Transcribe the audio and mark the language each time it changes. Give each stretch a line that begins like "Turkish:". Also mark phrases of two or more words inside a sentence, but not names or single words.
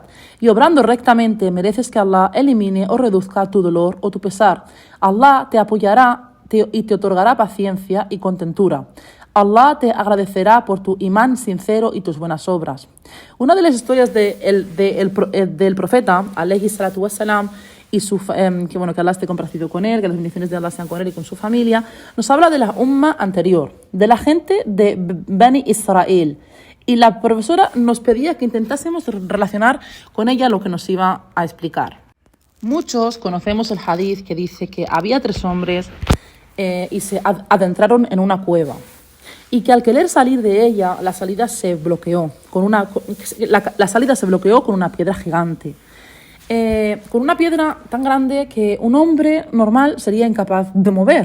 Spanish: Y obrando rectamente mereces que Allah elimine o reduzca tu dolor o tu pesar. Allah te apoyará y te otorgará paciencia y contentura. Allah te agradecerá por tu imán sincero y tus buenas obras. Una de las historias del profeta,
Arabic: عليه الصلاة والسلام,
Spanish: y que Allah esté complacido con él, que las bendiciones de Allah sean con él y con su familia, nos habla de la umma anterior, de la gente de Bani Israel. Y la profesora nos pedía que intentásemos relacionar con ella lo que nos iba a explicar. Muchos conocemos el hadith que dice que había 3 hombres y se adentraron en una cueva y que al querer salir de ella la salida se bloqueó con una piedra gigante, con una piedra tan grande que un hombre normal sería incapaz de mover.